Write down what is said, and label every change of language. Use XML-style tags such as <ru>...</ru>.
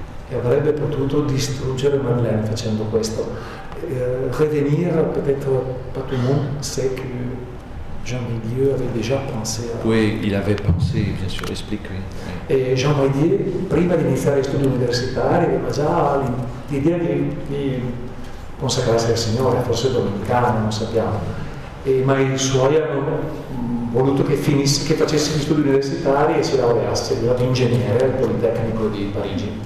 <it>E avrebbe potuto distruggere Madeleine facendo questo.</it> <fr>Revenir, peut-être pas tout le monde sait que Jean Maidieu avait déjà pensé a... Oui, il avait pensé, bien sûr, explique. Oui.</fr> <it>E Jean Maidieu, prima di iniziare gli studi universitari, aveva già l'idea di consacrarsi al Signore, forse domenicano, non sappiamo. Ma i suoi hanno voluto che facesse gli studi universitari e si laureasse, è diventato ingegnere al Politecnico di Parigi.</it>